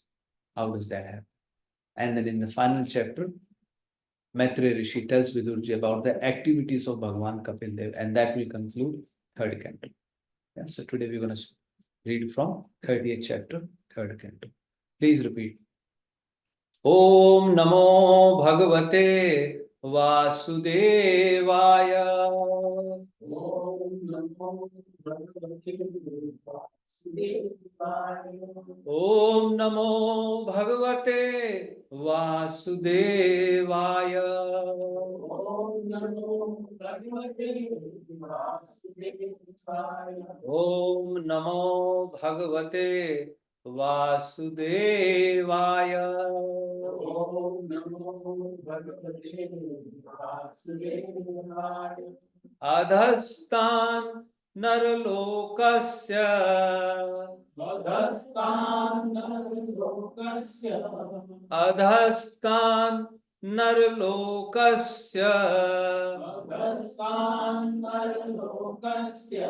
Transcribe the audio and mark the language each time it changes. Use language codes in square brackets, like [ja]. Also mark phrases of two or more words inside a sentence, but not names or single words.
[en] How does that happen? And then in the final chapter, Maitreya Rishi tells Vidurji about the activities of Bhagavan Kapil Dev, and that will conclude third canto. Yeah, so today we're going to read from 30th chapter, third canto. Please repeat. [sa] Om Namo Bhagavate Vasudevaya. Om Namo Bhagavate Vasudevaya. Om Namo Bhagavate Vasudevaya. Om Namo Bhagavate Vasudevaya. Om Namo Bhagavate Vasudevaya. Om Namo Bhagavate Vasudevaya. Adhastan Narlokasya. Adhastan Narlokasya. Adhastan Narlokasya. Adhastan Narlokasya.